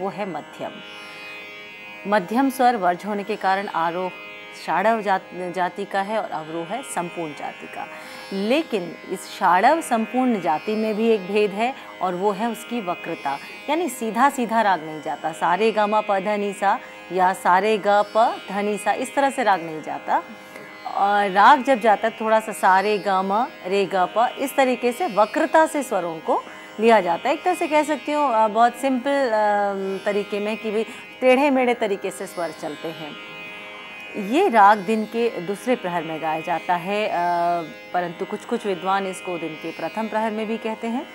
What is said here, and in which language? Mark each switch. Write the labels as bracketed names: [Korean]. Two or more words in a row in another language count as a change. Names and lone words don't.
[Hindi] वो है मध्यम। मध्यम स्वर वर्ज्य होने के कारण आरोह षाडव जाति का है और अवरोह है संपूर्ण जाति का। लेकिन इस षाडव संपूर्ण जाति में भी एक भेद है और वो है उसकी वक्रता, यानी सीधा सीधा राग नहीं जाता। सारे ग म प ध नि सा या सारे ग प ध नि सा इस तरह से राग नहीं जाता। और राग जब जाता है थोड़ा सा सारे ग म रे ग प इस तरीके से वक्रता से स्वरों को लिया जाता है। एक तरह से कह सकती हूँ बहुत सिंपल तरीके में कि भाई टेढ़े मेढ़े तरीके से स्वर चलते हैं। ये राग दिन के दूसरे प्रहर में गाया जाता है, परंतु कुछ विद्वान इसको दिन के प्रथम प्रहर में भी कहते हैं।